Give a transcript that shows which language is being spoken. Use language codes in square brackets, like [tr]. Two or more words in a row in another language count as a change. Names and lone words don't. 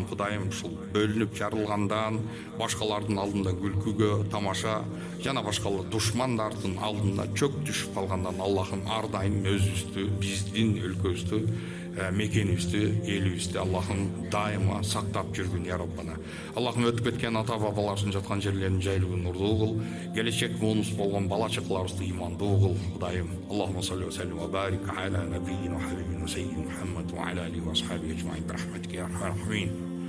[ky] Кудайым ушул бөлүнүп жарылгандан, башкалардын алдында күлкүгө, тамаша жана башкалар душмандардын алдында чөк түшүп калгандан Аллахым ар дайым өзүбүздү, биздин өлкөбүздү, мекенибизди, элибизди Аллахым дайыма сактап жүргүн, [ar] يا ربنا. [ky] Аллахым өтүп кеткен ата бабаларыбыздын жаткан жерлерин жайлуу нурдуу кыл. Келечек муунус болгон бала чакаларыбызды имандуу кыл, Кудайым. [ar] اللهم صل وسلم وبارك على نبينا وحبيبنا سيدنا محمد وعلى آله وأصحابه أجمعين برحمتك يا رحمن.